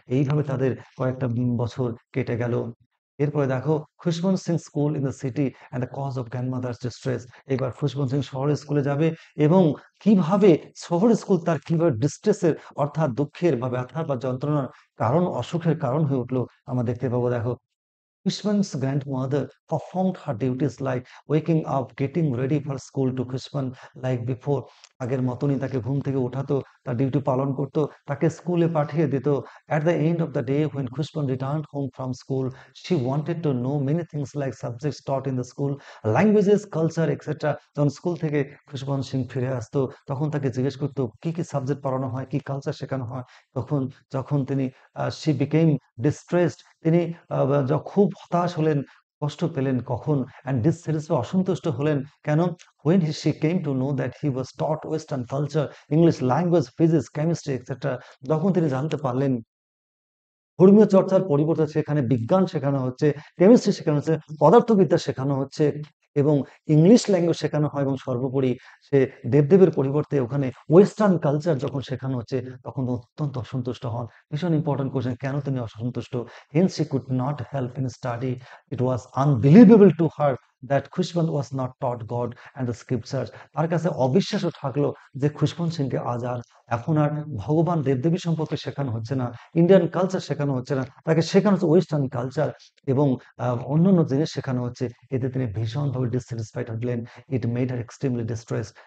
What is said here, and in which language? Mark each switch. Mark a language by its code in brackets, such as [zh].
[bn] এইভাবে তাদের কয়েকটা বছর কেটে গেল। এরপরে দেখো, [en] Khushwant Singh school in the city and the cause of grandmother's distress. [bn] এবার খুশবন্ত সিং শহরের স্কুলে যাবে এবং কিভাবে শহরের স্কুল তার কিভাবে ডিস্ট্রেসের, অর্থাৎ দুঃখের বা ব্যথার বা যন্ত্রণার কারণ, অসুখের কারণ হয়ে উঠলো আমরা দেখতে পাবো। দেখো, [en] Kushman's grandmother performed her duties like waking up, getting ready for school to Kushman like before. [bn] আগের মতনই তাকে ঘুম থেকে উঠাতো, তার ডিউটি পালন করতো, তাকে স্কুলে পাঠিয়ে দিত। [en] At the end of the day, when Kushman returned home from school, she wanted to know many things like subjects taught in the school, languages, culture, etc. [bn] যখন স্কুল থেকে খুশবন্ত সিং ফিরে আসতো, তখন তাকে জিজ্ঞেস করতো কি কি সাবজেক্ট পড়ানো হয়, কি কালচার শেখানো হয়। তখন যখন তিনি [en] she became distressed, [bn] তিনি খুব হতাশ হলেন, কষ্ট পেলেন কখন? [en] and dissatisfy, [bn] অসন্তুষ্ট হলেন। কেন? [en] when she came to know that he was taught western culture, English language, physics, chemistry, etc. [bn] যখন তিনি জানতে পারলেন ধর্মীয় চর্চার পরিবর্তে সেখানে বিজ্ঞান শেখানো হচ্ছে, কেমিস্ট্রি শেখানো হচ্ছে, পদার্থবিদ্যা শেখানো হচ্ছে এবং ইংলিশ ল্যাঙ্গুয়েজ শেখানো হয়, এবং সর্বোপরি সে দেবদেবীর পরিবর্তে ওখানে ওয়েস্টার্ন কালচার যখন শেখানো হচ্ছে, তখন অত্যন্ত অসন্তুষ্ট হন। ভীষণ ইম্পর্টেন্ট কোয়েশ্চেন, কেন তিনি অসন্তুষ্ট? [en] Hence she could not help in study. It was unbelievable to her that Khushband was not taught God and the scriptures. [bn] তার কাছে অবিশ্বাস্য থাকলো যে খুশবন্ত সিংকে আজ আর এখন আর ভগবান দেবদেবী সম্পর্কে শেখানো হচ্ছে না, ইন্ডিয়ান কালচার শেখানো হচ্ছে না, তাকে শেখানো হচ্ছে ওয়েস্টার্ন কালচার এবং অন্যান্য জিনিস শেখানো হচ্ছে। এতে তিনি ভীষণভাবে ডিসস্যাটিসফাইড হলেন। [en] It made her extremely distress.